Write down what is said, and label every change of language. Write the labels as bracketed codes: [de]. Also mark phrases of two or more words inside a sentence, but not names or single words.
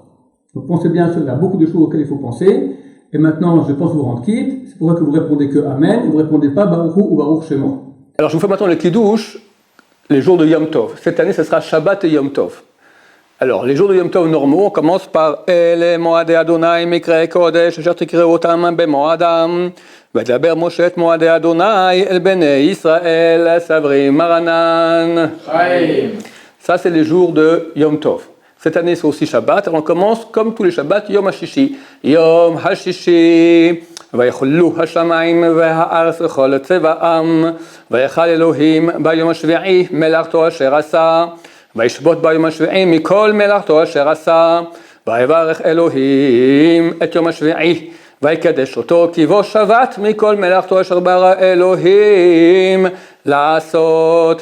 [fr] Donc pensez bien, il y a beaucoup de choses auxquelles il faut penser. Et maintenant, je pense vous rendre quitte. C'est pour ça que vous répondez que Amen, vous ne répondez pas [he] ברוך הוא [fr] ou [he] ברוך שמו. [fr] Alors je vous fais maintenant le Kiddush, les jours de Yom Tov. Cette année, ce sera Shabbat et Yom Tov. Alors, les jours de Yom Tov normaux, on commence par [he] אלה מועדי ה' מקראי קדש, אשר תקראו אותם במועדם, וידבר משה את מועדי ה' אל בני ישראל סברי מרנן. [fr] Ça, c'est les jours de Yom Tov. Cette année, c'est aussi Shabbat. Alors, on commence comme tous les Shabbats, [he] יום הששי. יום הששי. ויחולו השמיים והארץ וכל צבאם, ויחל אלוהים ביום השביעי מלאכתו אשר עשה, וישבות ביום השביעי מכל מלאכתו אשר עשה, ויברך אלוהים את יום השביעי, ויקדש אותו כי בו שבת מכל מלאכתו אשר ברא אלוהים לעשות.